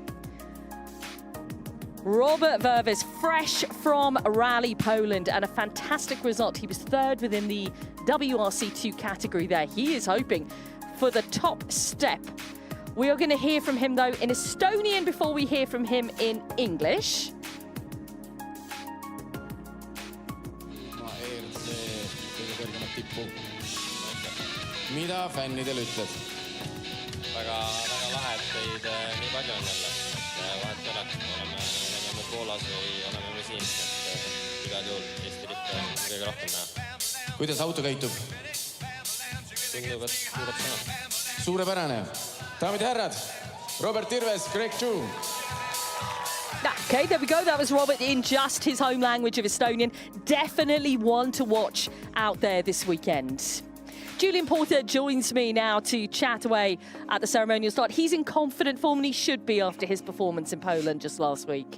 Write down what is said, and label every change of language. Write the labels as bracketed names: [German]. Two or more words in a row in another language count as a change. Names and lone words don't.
[English] Robert Verves, fresh from Rally Poland, and a fantastic result. He was third within the WRC2 category there. He is hoping for the top step. We are going to hear from him, though, in Estonian before we hear from him in English. [Estonian] Mida fännidele ütled? Väga lahe, et teid nii palju on jälle. Vahet ei ole, oleme me Poolas või oleme me siin. Igal juhul Eesti lippe on kõige rohkem näha. Kuidas auto käitub? Tundub, et kuulab sõna. Suurepärane. Daamid ja härrad, Robert Tirves, Greg Chu. [English] Okay, there we go. That was Robert in just his home language of Estonian. Definitely one to watch out there this weekend. Julian Porter joins me now to chat away at the ceremonial start. He's in confident form, and he should be after his performance in Poland just last week.